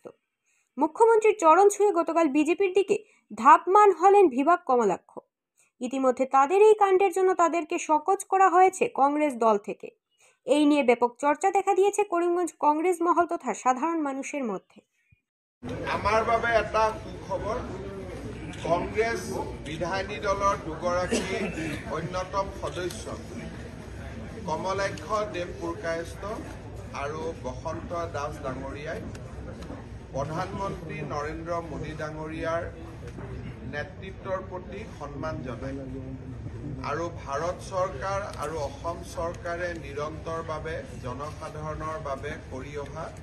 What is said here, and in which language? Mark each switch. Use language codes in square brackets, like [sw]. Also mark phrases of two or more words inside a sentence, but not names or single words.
[bn] মুখ্যমন্ত্রীর চরণ ছুঁয়ে গতকাল বিজেপির দিকে ধাপমান হলেন বিভাগ কমলাক্ষ। ইতিমধ্যে তাদের এই কাণ্ডের জন্য তাদেরকে শোকজ করা হয়েছে কংগ্রেস দল থেকে। এই নিয়ে ব্যাপক চর্চা দেখা দিয়েছে করিমগঞ্জ কংগ্রেস মহল তথা সাধারণ মানুষের মধ্যে। [as] আমার বাবে এটা সুখবৰ, কংগ্ৰেছ বিধায়িনী দলৰ দুগৰাকী অন্যতম সদস্য কমলাক্ষ দেবপুৰকায়স্থ আৰু বসন্ত দাস ডাঙৰীয়াই প্ৰধানমন্ত্ৰী নৰেন্দ্ৰ মোদী ডাঙৰীয়াৰ নেতৃত্বৰ প্ৰতি সন্মান জনায় আৰু ভাৰত চৰকাৰ আৰু অসম চৰকাৰে নিৰন্তৰভাৱে জনসাধাৰণৰ বাবে কৰি অহা